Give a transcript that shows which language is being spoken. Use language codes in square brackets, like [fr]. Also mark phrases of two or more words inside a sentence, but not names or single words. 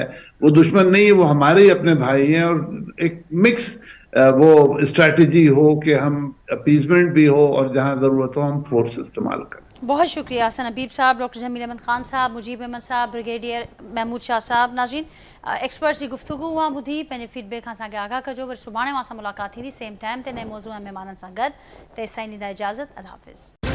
[ur] وہ دشمن نہیں ہے, وہ ہمارے ہی اپنے بھائی ہیں. اور ایک مکس وہ اسٹریٹجی ہو کہ ہم اپیزمنٹ بھی ہو, اور جہاں ضرورت ہو ہم فورس استعمال کریں. بہت شکریہ حسن حبیب صاحب, ڈاکٹر جمیل احمد خان صاحب, مجیب احمد صاحب, بریگیڈیئر محمود شاہ صاحب. ناظرین, ایکسپرٹس کی گفتگو وہاں بدھی [sd] पंहिंजे फीडबैक सां आगाह कजो. वरी सुभाणे मां सां मुलाक़ात थींदी [en] सेम टाइम [sd] ते नए मौज़ूअ में महिमाननि सां गॾु. तेसिताईं ॾींदा इजाज़त. अल्लाह हाफ़िज़.